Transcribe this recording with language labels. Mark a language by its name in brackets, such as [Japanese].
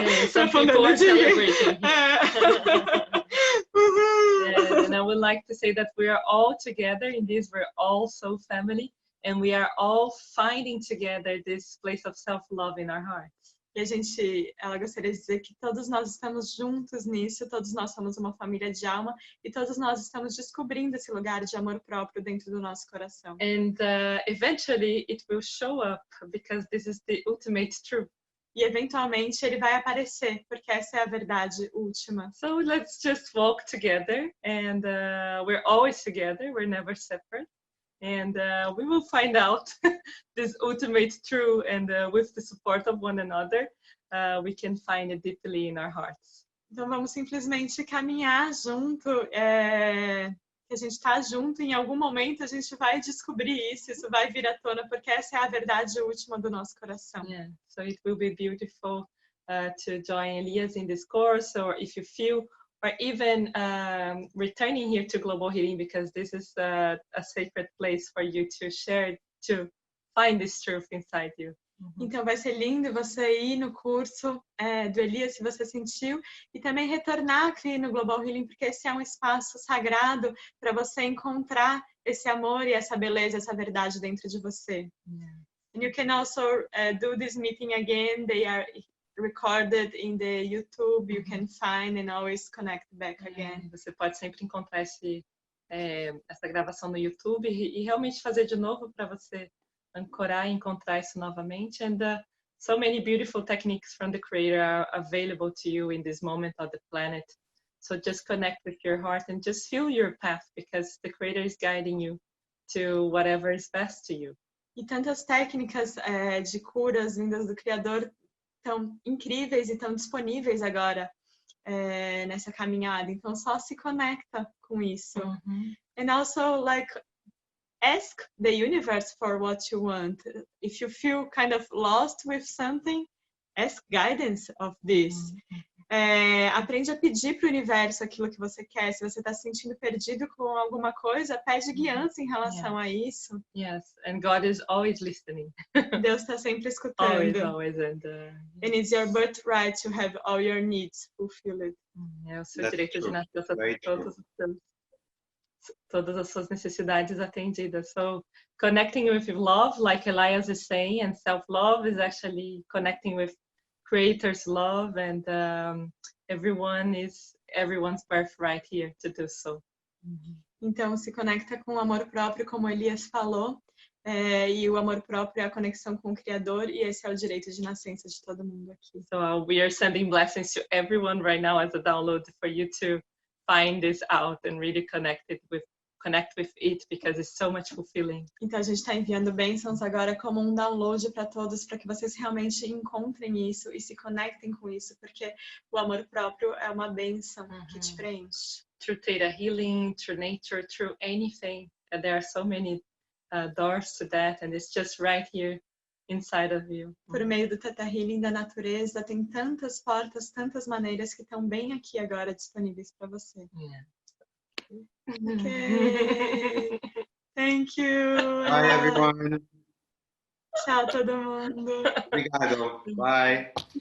[English] Some people are celebrating. And I would like to say that we are all together in this, we're all so family, and we are all finding together this place of self-love in our hearts. [Portuguese] E ela gostaria de dizer que todos nós estamos juntos nisso, todos nós somos uma família de alma e todos nós estamos descobrindo esse lugar de amor próprio dentro do nosso coração. [English] And eventually it will show up because this is the ultimate truth. [Portuguese] E eventualmente ele vai aparecer, porque essa é a verdade última. [English] So let's just walk together, and we're always together, we're never separate. And we will find out this ultimate truth, and with the support of one another, we can find it deeply in our hearts. [Portuguese] Então vamos simplesmente caminhar junto, que a gente está junto, em algum momento a gente vai descobrir isso vai vir à tona, porque essa é a verdade última do nosso coração. [English] Yeah. So it will be beautiful to join Elias in this course, or if you feel, or even returning here to Global Healing, because this is a sacred place for you to share, to find this truth inside you. [Portuguese] Então vai ser lindo você ir no curso do Elias, se você sentiu, e também retornar aqui no Global Healing, porque esse é um espaço sagrado para você encontrar esse amor e essa beleza, essa verdade dentro de você. [English] Yeah. And you can also do this meeting again. They are recorded in the YouTube. You can find and always connect back again. [Portuguese] Você pode sempre encontrar essa gravação no YouTube e realmente fazer de novo para você ancorar e encontrar isso novamente. [English] And so many beautiful techniques from the Creator are available to you in this moment of the planet. So just connect with your heart and just feel your path, because the Creator is guiding you to whatever is best to you. [Portuguese] E tantas técnicas de curas vindas do Criador tão incríveis e tão disponíveis agora nessa caminhada. Então só se conecta com isso. [English] And also, like, ask the universe for what you want. If you feel kind of lost with something, ask guidance of this. [Portuguese] Aprende a pedir para o universo aquilo que você quer. Se você está se sentindo perdido com alguma coisa, pede guiança em relação a isso. [English] Yes, and God is always listening. [Portuguese] Deus está sempre escutando. [English] Always. And it's your birthright to have all your needs fulfilled. [Portuguese] É o seu direito de nascer, todas as suas necessidades atendidas. [English] So connecting with love, like Elias is saying, and self-love is actually connecting with Creator's love, and everyone's birthright here to do so. [Portuguese] Então se conecta com o amor próprio, como Elias falou, e o amor próprio é a conexão com o Criador, e esse é o direito de nascença de todo mundo aqui. [English] So we are sending blessings to everyone right now as a download for you to find this out and really connect with it, because it's so much fulfilling. [Portuguese] Então a gente está enviando bênçãos agora como um download para todos, para que vocês realmente encontrem isso e se conectem com isso, porque o amor próprio é uma bênção que te preenche. [English] Through ThetaHealing, through nature, through anything, there are so many doors to that, and it's just right here inside of you. [Portuguese] Por meio do ThetaHealing, da natureza, tem tantas portas, tantas maneiras que estão bem aqui agora disponíveis para você. [English] Yeah. Okay. Thank you. Bye, everyone. [Portuguese] Tchau, todo mundo. Obrigado. [English] Bye.